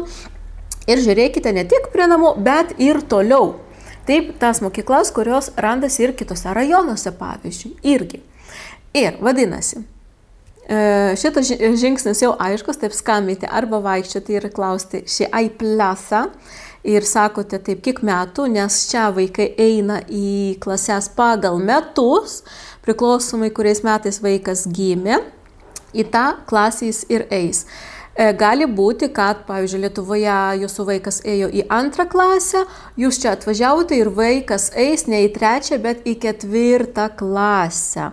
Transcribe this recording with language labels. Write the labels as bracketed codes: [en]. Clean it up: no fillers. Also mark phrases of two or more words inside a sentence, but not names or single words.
[lt] Ir žiūrėkite ne tik prie namų, bet ir toliau. Taip, tas mokyklas, kurios randasi ir kitose rajonuose, pavyzdžiui, irgi. Ir vadinasi, šitas žingsnis jau aiškus, taip skambinti arba vaikščioti ir klausti [es] si hay plaza [lt] ir sakote taip kiek metų, nes čia vaikai eina į klases pagal metus, priklausomai kuriais metais vaikas gimė, į tą klasę jis ir eis. Gali būti, kad, pavyzdžiui, Lietuvoje jūsų vaikas ėjo į 2 klasę, jūs čia atvažiavote ir vaikas eis ne į 3, bet į 4 klasę.